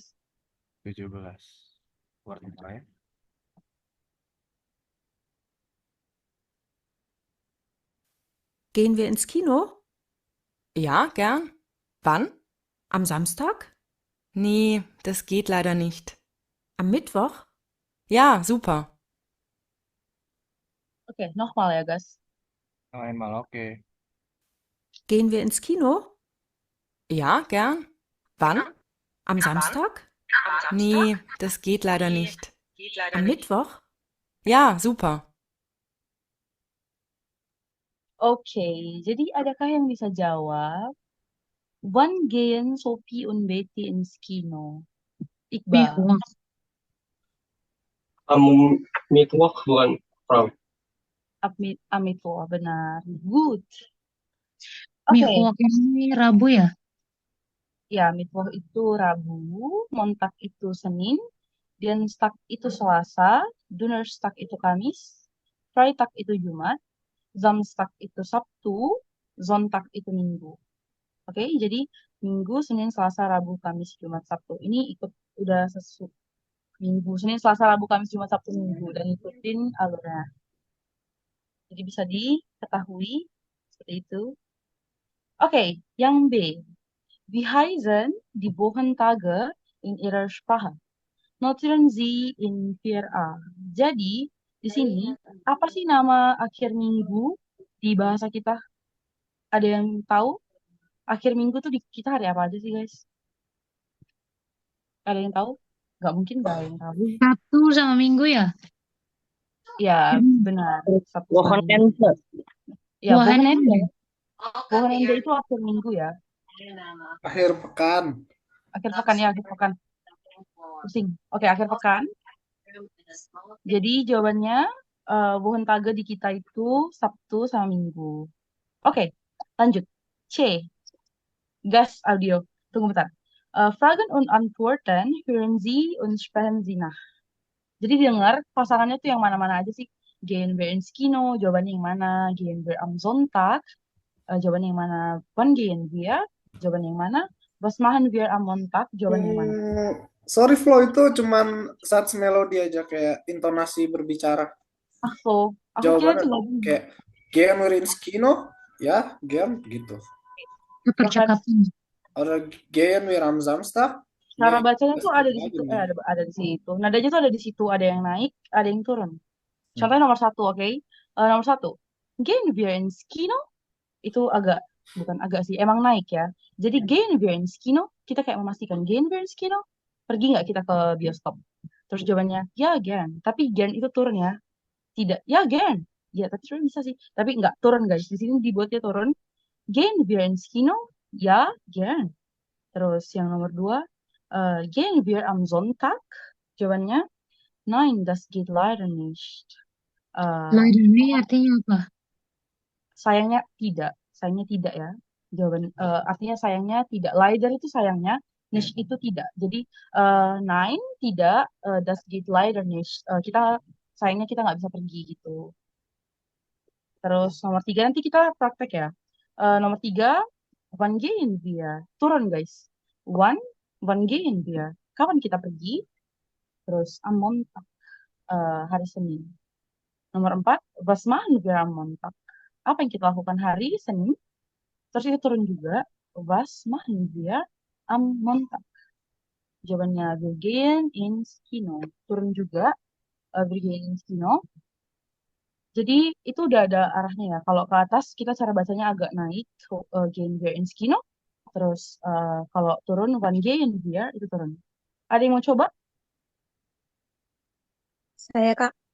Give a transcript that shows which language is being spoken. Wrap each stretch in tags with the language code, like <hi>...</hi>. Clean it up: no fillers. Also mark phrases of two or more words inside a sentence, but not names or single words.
<id>17. Warna ya.</id> <de>Gehen wir ins Kino? Ja, gern. Wann? Am Samstag? Nee, das geht leider nicht. Am Mittwoch? Ja, super.</de> <id>Oke, nochmal ya, guys.</id> <de>Noch einmal, oke. Gehen wir ins Kino? Ja, gern. Wann? Am Samstag? Nee, das geht leider nicht. Am Mittwoch? Ja, super.</de> <id>Oke, jadi adakah yang bisa jawab?</id> <de>Wann gehen Sophie und Betty ins Kino?</de> <id>Iqbal. Mittwoch bukan from. Mittwoch, benar. Good. Mittwoch ini Rabu ya? Ya, Mittwoch itu Rabu, Montag itu Senin, Dienstag itu Selasa, Donnerstag itu Kamis, Freitag itu Jumat, Samstag itu Sabtu, Sonntag itu Minggu. Oke, jadi Minggu, Senin, Selasa, Rabu, Kamis, Jumat, Sabtu. Ini udah Minggu, Senin, Selasa, Rabu, Kamis, Jumat, Sabtu, Minggu. Dan ikutin alurnya. Jadi bisa diketahui seperti itu. Oke, yang B.</id> <de>Wie heißen die Wochentage in ihrer Sprache? Notieren Sie in 4a.</de> <id>Jadi, di sini, apa sih nama akhir minggu di bahasa kita? Ada yang tahu? Akhir minggu tuh di kita hari apa aja sih, guys? Ada yang tahu? Nggak mungkin nggak ada yang tahu. Sabtu sama Minggu ya? Ya, benar. Sabtu sama Minggu. Wochenende. Ya, Wochenende. Wochenende itu akhir minggu ya. Akhir pekan. Akhir pekan ya, akhir pekan. Pusing. Oke, akhir pekan. Jadi jawabannya Wochentage di kita itu Sabtu sama Minggu. Oke, lanjut. C. Gas audio. Tunggu bentar.</id> <de>Fragen und Antworten hören Sie und sprechen Sie nach.</de> <id>Jadi dengar pasangannya tuh yang mana-mana aja sih.</id> <de>Gehen wir ins Kino,</de> <id>jawabannya yang mana?</id> <de>Gehen wir am Sonntag,</de> <id>jawabannya yang mana?</id> <de>Wann gehen wir,</de> <id>jawabannya yang mana?</id> <de>Was machen wir am Montag,</de> <id>jawabannya yang mana? Sorry Flo, itu cuman sats melodi aja kayak intonasi berbicara. Flo, aku kira Jawabannya cuma kayak</id> <de>gehen wir ins Kino,</de> <id>ya, gehen gitu. Percakapan.</id> <de>Oder gehen wir am Samstag?</de> <id>Cara Nee, bacanya das tuh geht ada di lagi situ, nih. ada di situ. Nadanya tuh ada di situ, ada yang naik, ada yang turun. Contohnya nomor 1, oke? Nomor 1,</id> <de>gehen wir ins Kino,</de> <id>itu bukan agak sih, emang naik ya. Jadi</id> <de>gehen wir ins Kino,</de> <id>kita kayak memastikan,</id> <de>gehen wir ins Kino,</de> <id>pergi nggak kita ke bioskop? Terus jawabannya, ya gern. Tapi gern itu turun ya. Tidak, ya gern. Ya, tapi turun bisa sih. Tapi nggak turun guys, di sini dibuatnya turun.</id> <de>Gehen wir ins Kino, ya gern.</de> <id>Terus yang nomor 2,</id> <de>gehen wir am Sonntag? Jawabannya, nein, das geht leider nicht.</de> <id>Eh, Leider nih artinya apa? sayangnya tidak ya. Jawaban artinya sayangnya tidak. Leider itu sayangnya, nicht itu tidak. Jadi nein tidak,</id> <de>das geht leider nicht.</de> <id>Kita sayangnya kita nggak bisa pergi gitu. Terus nomor 3 nanti kita praktek ya. Nomor 3,</id> <de>wann gehen wir?</de> <id>Turun guys.</id> <de>Wann gehen wir?</de> <id>Kapan kita pergi? Terus</id> <de>am Montag,</de> <id>hari Senin. Nomor 4,</id> <de>was machen wir am Montag?</de> <id>Apa yang kita lakukan hari Senin? Terus itu turun juga,</id> <de>was machen wir am Montag? Jawabannya wir gehen ins Kino.</de> <id>Turun juga,</id> <de>wir gehen ins Kino.</de> <id>Jadi itu udah ada arahnya ya. Kalau ke atas kita cara bacanya agak naik,</id> <de>gehen wir ins Kino.</de> <id>Terus kalau turun,</id> <de>wann gehen wir,</de> <id>itu turun. Ada yang mau coba? Saya Kak.</id>